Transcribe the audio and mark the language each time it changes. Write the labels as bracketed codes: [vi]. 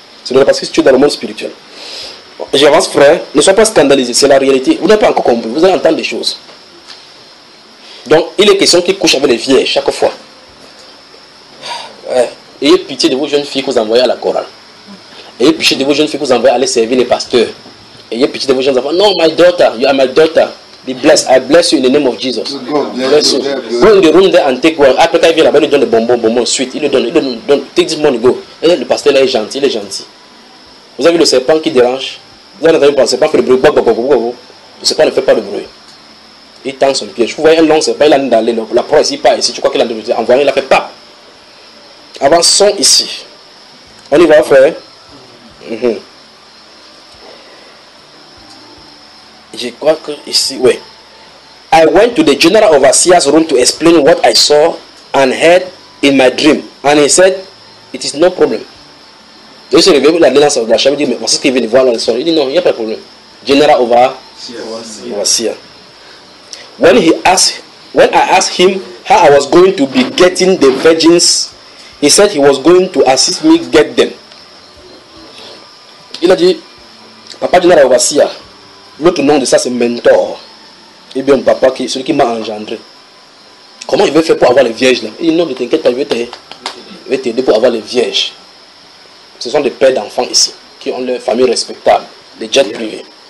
[fr] C'est le réel parce que tu es dans le monde spirituel. J'avance, frère, ne sois pas scandalisé, c'est la réalité. Vous n'avez pas encore compris, vous allez entendre des choses. Donc, il est question qu'il couche avec les vierges chaque fois. Ayez pitié de vos jeunes filles que vous envoyez à la chorale. Ayez pitié de vos jeunes filles que vous envoyez à aller servir les pasteurs. Ayez pitié de vos jeunes enfants. [en] Non, my daughter, you are my daughter. Be blessed. I bless you in the name of Jesus. Bless you. Go in the room there and take one. [fr] Après, quand il vient là-bas, il lui donne des bonbons, suite. Il lui donne. [en] Take this money, go. [fr] Et le pasteur là est gentil, il est gentil. Vous avez vu le serpent qui dérange? Vous avez entendu le serpent fait le bruit. Le serpent ne fait pas le bruit. Il tend son piège. Vous voyez un long serpent, il a envie d'aller. La proie pas ici. Tu crois qu'il a envie d'envoyer? Il a fait pas. Avançons ici. On y va, frère. Mm-hmm. Je crois que ici, oui. [en] I went to the general overseer's room to explain what I saw and heard in my dream. And he said, it is no problem. [fr] Je suis arrivé, il a dit dans la chambre, il dit, mais voici ce qu'il vient de voir dans le soir. Il dit, non, il n'y a pas de problème. [en] General overseer. When I asked him how I was going to be getting the virgins, he said he was going to assist me get them. [fr] Il a dit, papa général overseer, l'autre nom de ça c'est mentor. Et bien papa, celui qui m'a engendré. Comment il veut faire pour avoir les vierges là? Il dit, non, ne t'inquiète pas, je vais t'aider pour avoir les vierges. Ce sont des pères d'enfants ici, qui ont leur famille respectable, des jets privés.